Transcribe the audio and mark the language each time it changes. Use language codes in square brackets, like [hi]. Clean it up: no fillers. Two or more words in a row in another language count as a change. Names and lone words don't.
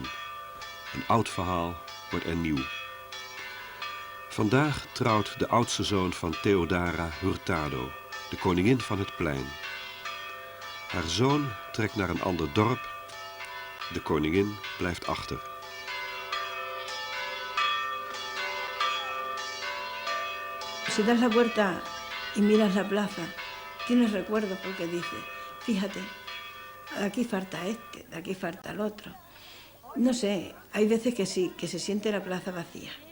[nl] Een oud verhaal wordt er nieuw. Vandaag trouwt de oudste zoon van Theodora Hurtado, de koningin van het plein. Haar zoon trekt naar een ander dorp. De koningin blijft achter. [es] Si das la puerta y miras la plaza, tienes recuerdos porque dices, fíjate, de aquí falta este, de aquí falta el otro. No sé, hay veces que sí, que se siente la plaza vacía.